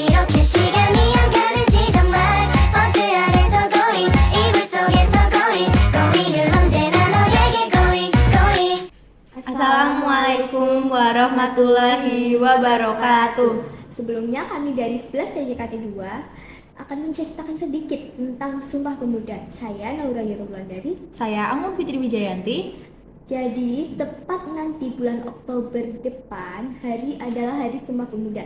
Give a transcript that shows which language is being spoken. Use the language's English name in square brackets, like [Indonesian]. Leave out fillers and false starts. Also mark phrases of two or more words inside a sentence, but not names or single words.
[Korean] 그 시간이 안 가는지 정말 버스 안에서 going 이불 속에서 going은 언제나 너에게 going. [Arabic] Assalamualaikum warahmatullahi wabarakatuh. [Indonesian] Sebelumnya kami dari 11 TJKT 2 akan menceritakan sedikit tentang Sumpah Pemuda. Saya Naura Yerulandari. Saya Anggun Fitri Wijayanti. Jadi tepat nanti bulan Oktober depan adalah Hari Sumpah Pemuda.